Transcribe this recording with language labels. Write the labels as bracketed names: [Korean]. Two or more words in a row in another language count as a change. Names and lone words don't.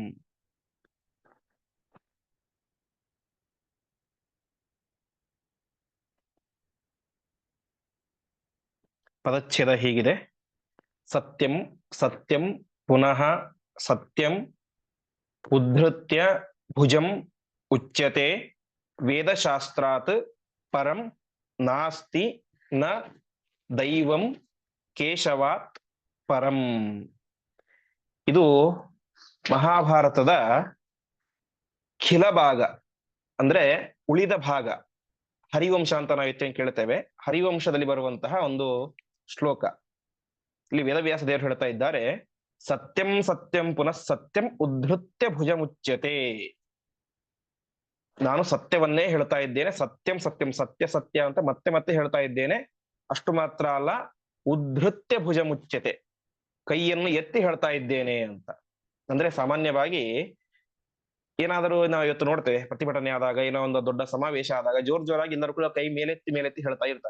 [Kannada] ಪದಚ್ಛೇದ ಹೀಗಿದೆ, [Sanskrit] ಸತ್ಯಂ ಸತ್ಯಂ ಪುನಃ ಸತ್ಯಂ ಉದ್ಧೃತ್ಯ ಭುಜಂ ಉಚ್ಯತೆ ವೇದಶಾಸ್ತ್ರಾತ್ ಪರಂ ನಾಸ್ತಿ ನ ದೈವಂ ಕೇಶವಾತ್ ಪರಂ. [Kannada] ಇದು ಮಹಾಭಾರತದ ಖಿಲ ಭಾಗ, ಅಂದ್ರೆ ಉಳಿದ ಭಾಗ. ಹರಿವಂಶ ಅಂತ ನಾವು ಹೆಚ್ಚು ಕೇಳ್ತೇವೆ, ಹರಿವಂಶದಲ್ಲಿ ಬರುವಂತಹ ಒಂದು ಶ್ಲೋಕ. ಇಲ್ಲಿ ವೇದವ್ಯಾಸ ದೇವರು ಹೇಳ್ತಾ ಇದ್ದಾರೆ, [Sanskrit] ಸತ್ಯಂ ಸತ್ಯಂ ಪುನಃ ಸತ್ಯಂ ಉದ್ಧೃತ್ಯ ಭುಜಮುಚ್ಯತೆ. [Kannada] ನಾನು ಸತ್ಯವನ್ನೇ ಹೇಳ್ತಾ ಇದ್ದೇನೆ, [Sanskrit] ಸತ್ಯಂ ಸತ್ಯಂ ಸತ್ಯ ಸತ್ಯ [Kannada] ಅಂತ ಮತ್ತೆ ಮತ್ತೆ ಹೇಳ್ತಾ ಇದ್ದೇನೆ. ಅಷ್ಟು ಮಾತ್ರ ಅಲ್ಲ, [Sanskrit] ಉದ್ಧೃತ್ಯ ಭುಜಮುಚ್ಯತೆ, [Kannada] ಕೈಯನ್ನು ಎತ್ತಿ ಹೇಳ್ತಾ ಇದ್ದೇನೆ ಅಂತ. ಅಂದ್ರೆ ಸಾಮಾನ್ಯವಾಗಿ ಏನಾದರೂ ನಾವು ಇವತ್ತು ನೋಡ್ತೇವೆ, ಪ್ರತಿಭಟನೆ ಆದಾಗ, ಏನೋ ಒಂದು ದೊಡ್ಡ ಸಮಾವೇಶ ಆದಾಗ ಜೋರಾಗಿ ಎಲ್ಲರೂ ಕೂಡ ಕೈ ಮೇಲೆತ್ತಿ ಹೇಳ್ತಾ ಇರ್ತಾರೆ.